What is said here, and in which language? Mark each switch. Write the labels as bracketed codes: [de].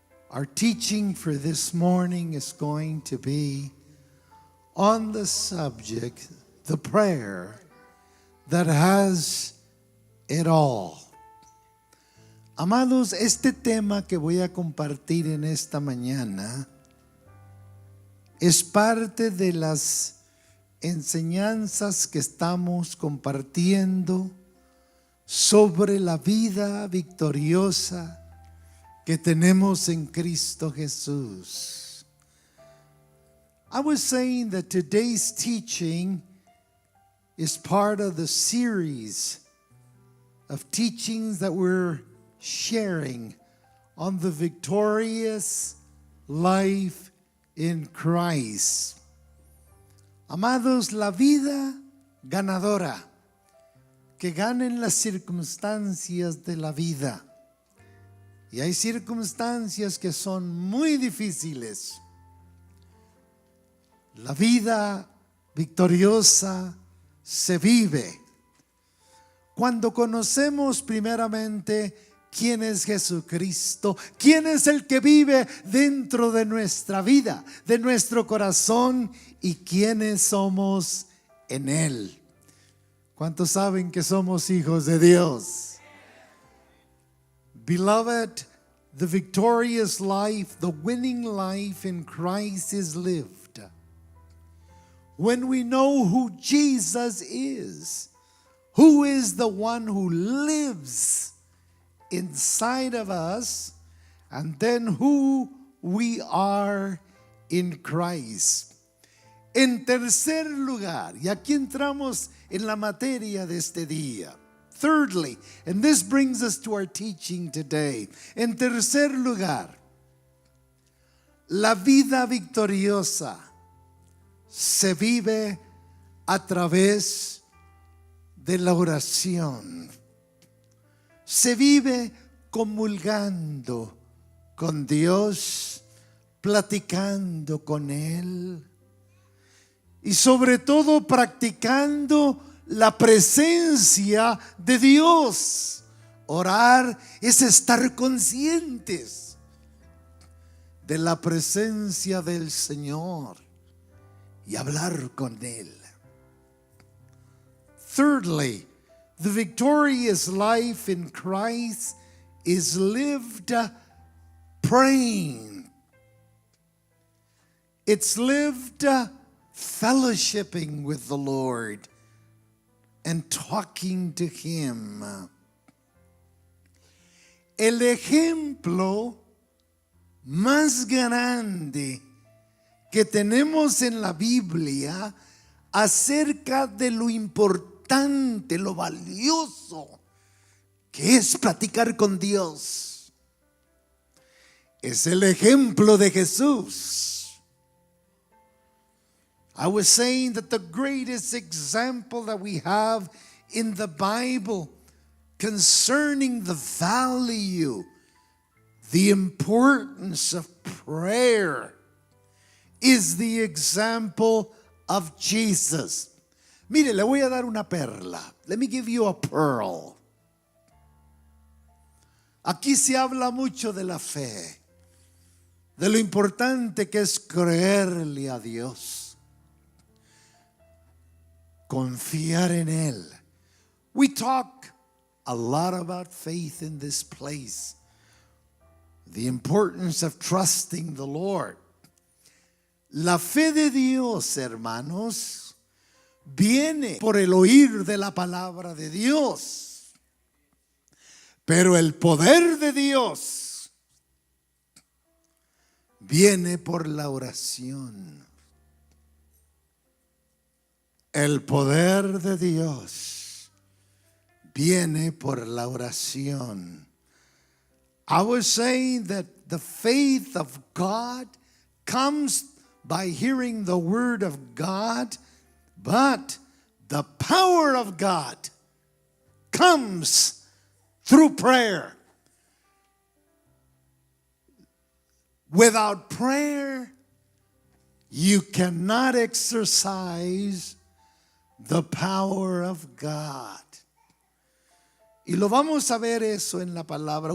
[en] Our teaching for this morning is going to be on the subject, the prayer that has it all. [es] Amados, este tema que voy a compartir en esta mañana es parte de las enseñanzas que estamos compartiendo sobre la vida victoriosa que tenemos en Cristo Jesús. [en] I was saying that today's teaching is part of the series of teachings that we're sharing on the victorious life in Christ. [es] Amados, la vida ganadora, que ganen las circunstancias de la vida. Y hay circunstancias que son muy difíciles. La vida victoriosa se vive cuando conocemos primeramente quién es Jesucristo, quién es el que vive dentro de nuestra vida, de nuestro corazón, y quiénes somos en Él. ¿Cuántos saben que somos hijos de Dios? [en] Beloved, the victorious life, the winning life in Christ is lived when we know who Jesus is, who is the one who lives inside of us, and then who we are in Christ. [es] En tercer lugar, y aquí entramos en la materia de este día. [en] Thirdly, and this brings us to our teaching today. [es] En tercer lugar, la vida victoriosa se vive a través de la oración. Se vive comulgando con Dios, platicando con Él y sobre todo practicando la presencia de Dios. Orar es estar conscientes de la presencia del Señor y hablar con Él. [en] Thirdly, the victorious life in Christ is lived praying. It's lived fellowshipping with the Lord and talking to Him. [es] El ejemplo más grande que tenemos en la Biblia acerca de lo importante, lo valioso que es platicar con Dios, es el ejemplo de Jesús. [en] I was saying that the greatest example that we have in the Bible concerning the value, the importance of prayer is the example of Jesus. [es] Mire, le voy a dar una perla. [en] Let me give you a pearl. [es] Aquí se habla mucho de la fe, de lo importante que es creerle a Dios, confiar en Él. [en] We talk a lot about faith in this place, the importance of trusting the Lord. [es] La fe de Dios, hermanos, viene por el oír de la palabra de Dios, pero el poder de Dios viene por la oración. El poder de Dios viene por la oración. [en] I was saying that the faith of God comes by hearing the word of God, but the power of God comes through prayer. Without prayer, you cannot exercise the power of God. [es] Y lo vamos a ver eso en la palabra.